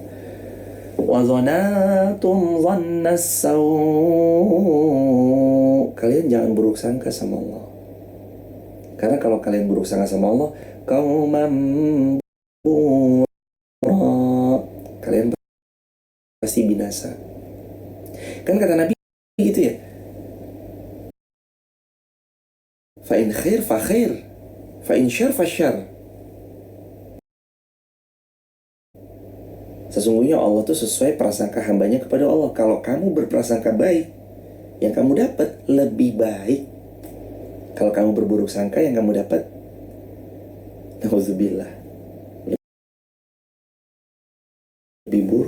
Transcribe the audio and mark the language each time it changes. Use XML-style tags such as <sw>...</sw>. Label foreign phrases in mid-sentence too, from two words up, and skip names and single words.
<ar>وظننتم ظن السوء.</ar> <id>Kalian jangan buruk sangka sama Allah. Karena kalau kalian buruk sangka sama Allah, qauman kalian pasti binasa. Kan kata Nabi gitu ya,</id> <ar>فإن خير فخير، فإن شر فشر.</ar> <id>Sesungguhnya Allah tuh sesuai prasangka hambanya kepada Allah. Kalau kamu berprasangka baik, yang kamu dapat lebih baik. Kalau kamu berburuk sangka, yang kamu dapat, nauzubillah, lebih buruk.</id>